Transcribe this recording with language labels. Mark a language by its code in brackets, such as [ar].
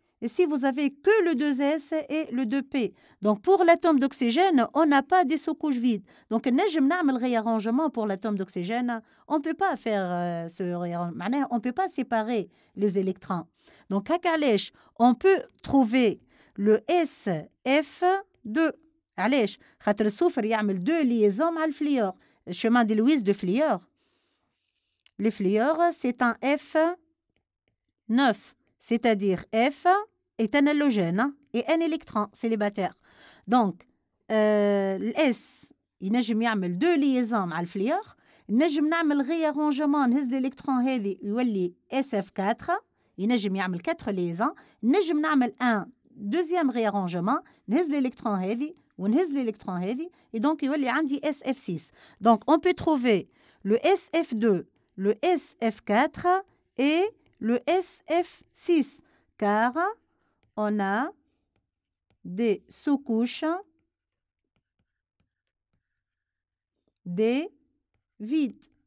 [fr] Et si vous avez que le 2s et le 2p. Donc pour l'atome d'oxygène, on n'a pas de sous-couche vide. Donc [ar] نجم نعمل [fr] réarrangement pour l'atome d'oxygène. On ne peut pas faire ce réarrangement. On ne peut pas séparer les électrons. Donc [ar] علاش [fr] on peut trouver le SF2. [ar] علاش خاطر الصفر يعمل [fr] 2 liaisons [ar] مع الفليور. [fr] Le chemin de Lewis de Flior. Le Flior, c'est un F9. C'est-à-dire F est un halogène et un électron célibataire. [ar] Donc, S, ينجم يعمل 2 liaisons مع الفليور. نجم نعمل réarrangement نهز الإلكترون هذه يولي SF4. ينجم يعمل 4 liaisons. نجم نعمل [fr] un deuxième réarrangement [ar] نهز الإلكترون هذه ونهز الإلكترون هذه. [fr] Et donc, [ar] يولي عندي [fr] SF6. Donc, on peut trouver le SF2, le SF4 et le SF6, car on a des sous-couches des vides.